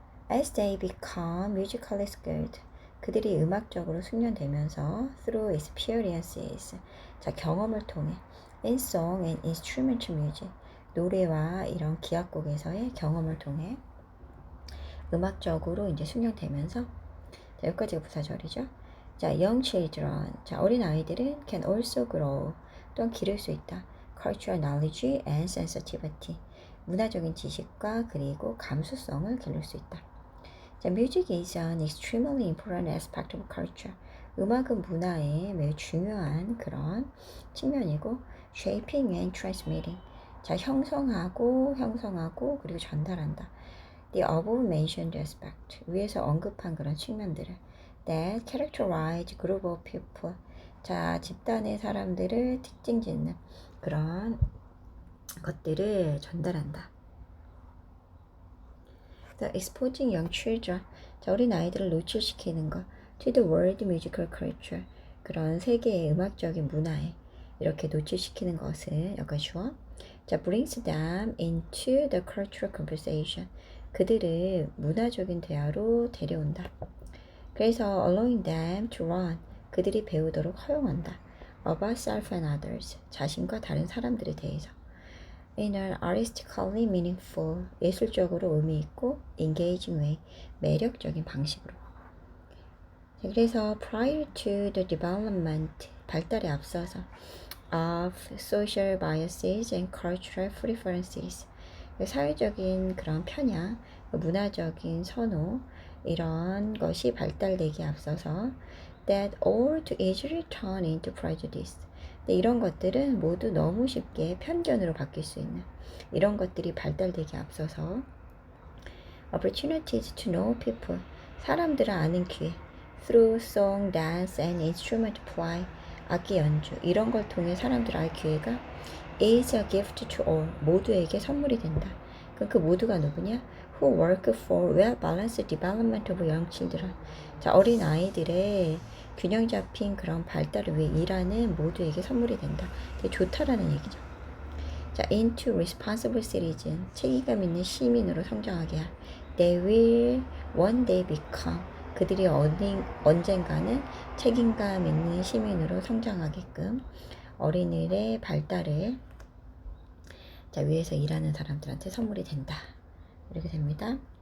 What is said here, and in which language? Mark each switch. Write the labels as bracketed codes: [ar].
[en] As they become musically skilled, [ko] 그들이 음악적으로 숙련되면서 [en] through experiences, [ko] 자, 경험을 통해 [en] in song and instrumental music, [ko] 노래와 이런 기악곡에서의 경험을 통해 음악적으로 이제 숙련되면서, 자, 여기까지가 부사절이죠. 자, [en] young children, [ko] 자, 어린 아이들은 [en] can also grow, [ko] 또한 기를 수 있다. [en] cultural knowledge and sensitivity, [ko] 문화적인 지식과 그리고 감수성을 기를 수 있다. [en] 자, music is an extremely important aspect of culture. [ko] 음악은 문화의 매우 중요한 그런 측면이고, [en] shaping and transmitting, [ko] 자, 형성하고 그리고 전달한다. [en] The above mentioned aspect, [ko] 위에서 언급한 그런 측면들을 [en] that characterize group of people, [ko] 자, 집단의 사람들을 특징 짓는 그런 것들을 전달한다. [en] The exposing young children, [ko] 자, 어린 아이들을 노출시키는 것 [en] to the world musical culture, [ko] 그런 세계의 음악적인 문화에 이렇게 노출시키는 것을 여기까지 주어. 자, [en] brings them into the cultural conversation, [ko] 그들을 문화적인 대화로 데려온다. 그래서 [en] allowing them to learn, [ko] 그들이 배우도록 허용한다. [en] about self and others, [ko] 자신과 다른 사람들에 대해서. [en] in an artistically meaningful, [ko] 예술적으로 의미 있고 [en] engaging way, [ko] 매력적인 방식으로. 그래서 [en] prior to the development, [ko] 발달에 앞서서 [en] of social biases and cultural preferences, [ko] 사회적인 그런 편향, 문화적인 선호, 이런 것이 발달되기에 앞서서 [en] that all too easily turn into prejudice, [ko] 이런 것들은 모두 너무 쉽게 편견으로 바뀔 수 있는 이런 것들이 발달되기에 앞서서 [en] opportunities to know people, [ko] 사람들을 아는 기회, [en] through song, dance, and instrument play, [ko] 악기 연주, 이런 걸 통해 사람들을 알 기회가 [en] is a gift to all, [ko] 모두에게 선물이 된다. 그럼 그 모두가 누구냐? [en] Who work for well-balanced development of young children. [ko] 자, 어린 아이들의 균형 잡힌 그런 발달을 위해 일하는 모두에게 선물이 된다. 되게 좋다라는 얘기죠. 자, [en] into responsible citizen, [ko] 책임감 있는 시민으로 성장하게 할. [en] They will one day become, [ko] 그들이 언젠가는 책임감 있는 시민으로 성장하게끔 어린이의 발달을, 자, 위에서 일하는 사람들한테 선물이 된다. 이렇게 됩니다.